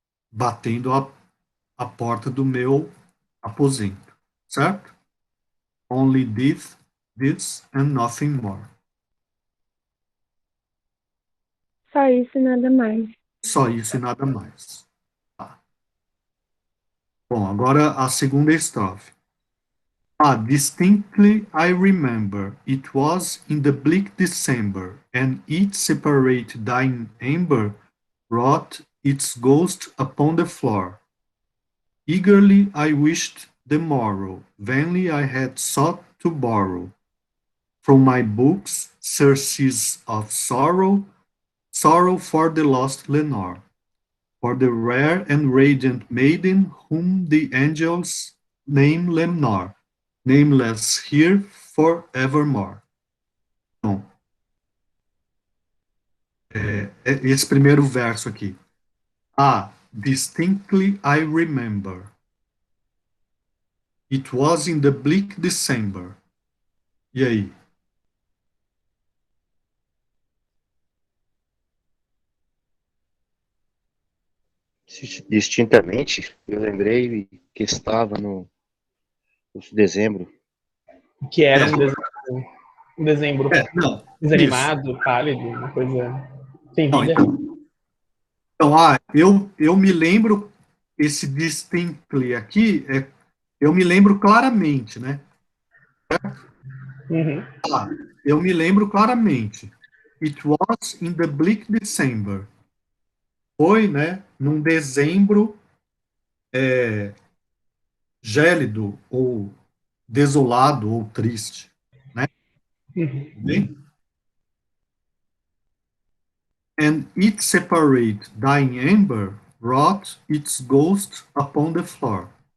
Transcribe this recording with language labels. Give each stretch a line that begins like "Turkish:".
Portuguese: Batendo a porta do meu aposento, certo?
English: Only this and nothing more.
Portuguese: Só isso e nada mais. Só isso e nada mais. Tá. Bom, agora a segunda estrofe.
English: Distinctly I remember, it was in the bleak December, and each separate dying ember wrought its ghost upon the floor. Eagerly I wished the morrow, vainly I had sought to borrow from my books surcease of sorrow, sorrow for the lost Lenore, for the rare and radiant maiden whom the angels name Lemnor, nameless here forevermore.
Portuguese: Então, esse primeiro verso aqui.
English: Distinctly I remember. It was in the bleak December.
Portuguese: E aí? Distintamente, eu lembrei que estava no dezembro. Que era um dezembro Não, desanimado, isso. pálido, uma coisa sem Não, vida. então, eu me lembro, esse distinctly aqui, eu me lembro claramente, né? Uhum. Eu me lembro claramente.
English: It was in the bleak December.
Portuguese: Foi, né, num dezembro gélido, ou desolado, ou triste, né? Uhum. Bem?
English: And it separate dying ember wrought its ghost upon the floor.